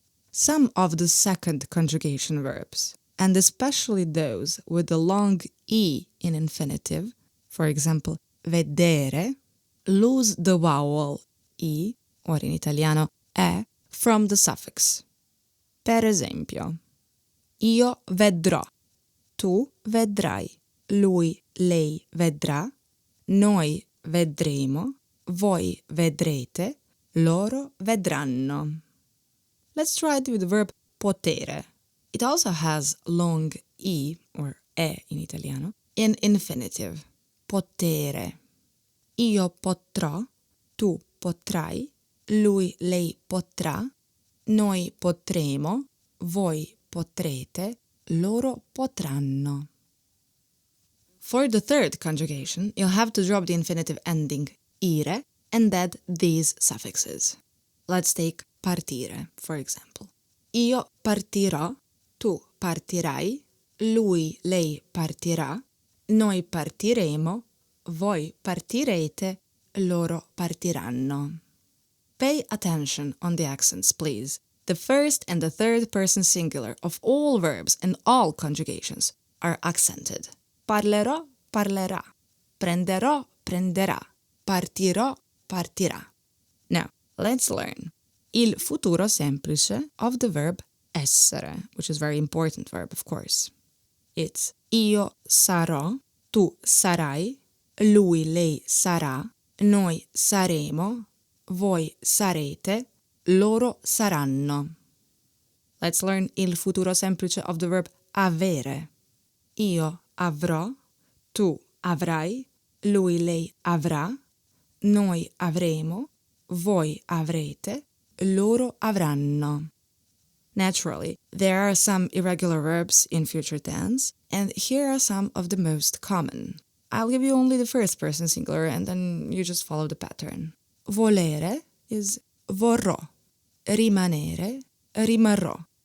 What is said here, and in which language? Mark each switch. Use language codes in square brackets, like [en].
[en] Some of the second conjugation verbs, and especially those with the long E in infinitive, for example, vedere, lose the vowel I, or [it] in italiano [en] E, from the suffix. [it] Per esempio, io vedrò, tu vedrai, lui, lei vedrà, noi vedremo, voi vedrete, loro vedranno. [en] Let's try it with the verb potere. It also has long E, or E [it] in italiano, [en] in infinitive. [it] Potere. Io potrò, tu potrai, lui, lei potrà, noi potremo, voi potrete, loro potranno. [en] For the third conjugation, you'll have to drop the infinitive ending ire and add these suffixes. Let's take partire, for example. Io partirò, tu partirai, lui, lei partirà, noi partiremo, voi partirete, loro partiranno. Pay attention on the accents, please. The first and the third person singular of all verbs and all conjugations are accented. [it] Parlerò, parlerà. Prenderò, prenderà. Partirò, partirà. [en] Now, let's learn [it] il futuro semplice [en] of the verb essere, which is a very important verb, of course. It's [it] io sarò, tu sarai, lui, lei sarà, noi saremo, voi sarete, loro saranno. [en] Let's learn [it] il futuro semplice [en] of the verb avere. [it] Io avrò, tu avrai, lui, lei avrà, noi avremo, voi avrete, loro avranno. [en] Naturally, there are some irregular verbs in future tense, and here are some of the most common. I'll give you only the first person singular and then you just follow the pattern. [it] Volere is vorrò. Rimanere, rimarrò.